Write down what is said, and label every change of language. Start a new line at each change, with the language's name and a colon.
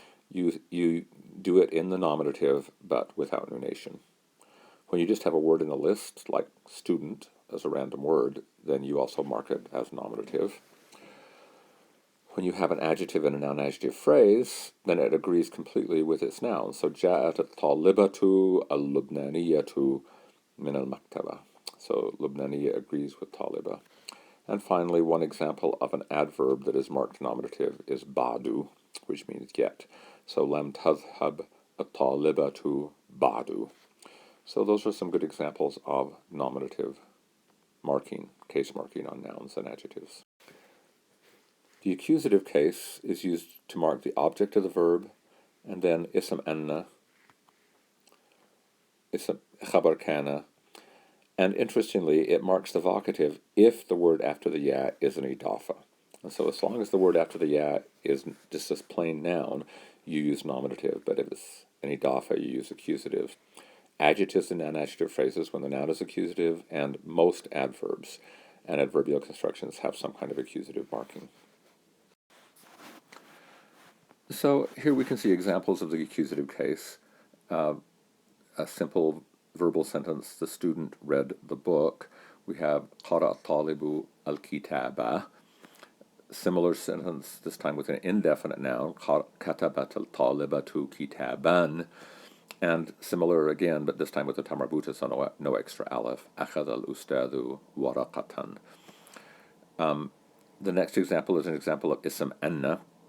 English: You do it in the nominative, but without nunation. When you just have a word in a list, like student as a random word, then you also mark it as nominative. When you have an adjective in a noun-adjective phrase, then it agrees completely with its noun.
Arabic: So جاءت الطالبة اللبنانية من المكتبة.
English: So Lubnaniya agrees with Taliba. And finally, one example of an adverb that is marked nominative is ba'du, which means yet.
Arabic: So lam tadhhab الطالبة ba'du.
English: So those are some good examples of nominative marking, case marking on nouns and adjectives. The accusative case is used to mark the object of the verb, and then ism anna, ism khabar kana, and interestingly, it marks the vocative if the word after the ya is an idafa. And so as long as the word after the ya is just this plain noun, you use nominative, but if it's an idafa, you use accusative. Adjectives and non-adjective phrases when the noun is accusative, and most adverbs and adverbial constructions have some kind of accusative marking. So here we can see examples of the accusative case. A simple verbal sentence, the student read the book. We have
Arabic: قرأ الطالب الكتاب.
English: Similar sentence, this time with an indefinite noun,
Arabic: كتبت الطالبة كتابا.
English: And similar again, but this time with the tamarbuta, so no extra aleph.
Arabic: أخذ الأستاذ ورقة.
English: The next example is an example of ism anna.